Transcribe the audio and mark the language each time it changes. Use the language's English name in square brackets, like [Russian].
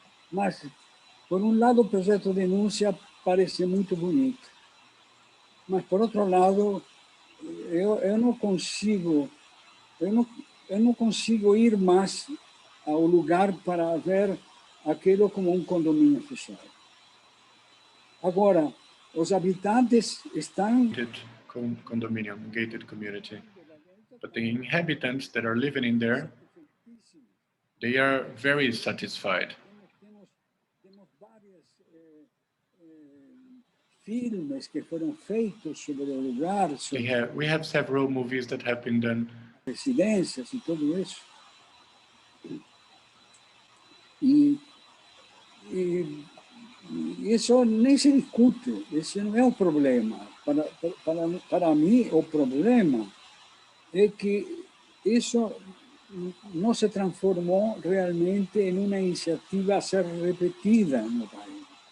[Portuguese] Mas, por um lado, o projeto denúncia parece muito bonito, mas, por outro lado, eu não consigo ir mais ao lugar para ver aquilo como um condomínio fechado. Agora, os habitantes estão [English] condominium, gated community. But the inhabitants that are living in there, they are very satisfied. [Portuguese] Temos vários filmes que foram feitos sobre o lugar, sobre [English] We have several movies that have been done. [Portuguese] residências e tudo isso. E isso nem se discute, esse não é o problema. Para mim, o problema é que isso não se transformou realmente em uma iniciativa a ser repetida no país.